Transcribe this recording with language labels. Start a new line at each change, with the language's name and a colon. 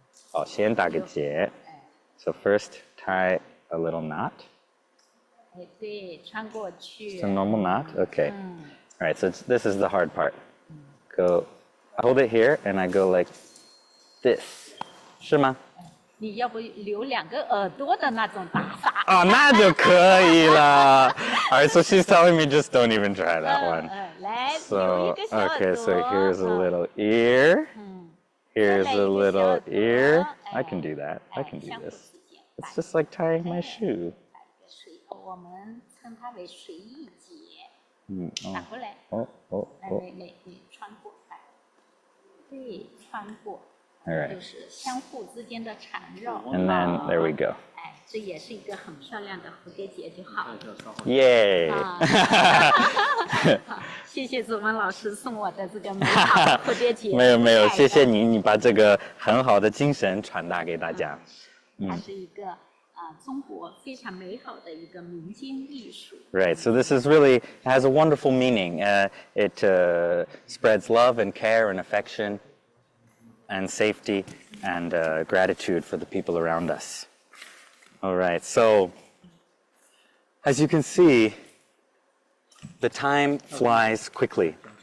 Chinese: 好，先打个结。
English: So first tie a little knot.
Chinese: 哎，对，穿过去
English: It's a。 normal knot. Okay. All right, so this is the hard part. Go, I hold it here and I go like this.
Chinese: 是吗？你要不留两个耳朵的那种打法？哦，那就可以了。
English: All right, so she's telling me just don't even try that one.
Chinese: 来，留
English: So,
Chinese: 一个小耳朵。
English: okay, so here's a little ear. Here's a little ear. I can do that. I can do this. It's just like tying my shoe.
Chinese: 我们称它为随意结。打过来。
English: Oh, oh,
Chinese: 来
English: oh.
Chinese: 来，穿过来。对，穿过。
English: All right.
Chinese: 就是相互之间的缠绕。
English: And then there we go.
Chinese: 哎，这也是一个很漂亮的蝴蝶结就好了。
English: Yay.
Chinese: 好，谢谢祖文老师送我的这个美好的蝴蝶结。没有没有，谢谢你，你把这个很好的精神传达给大家。它是一个中国非常美好的一个民间艺术。
English: Right. So this is really has a wonderful meaning. It spreads love and care and affection and safety and gratitude for the people around us. All right. So as you can see, the time flies quickly.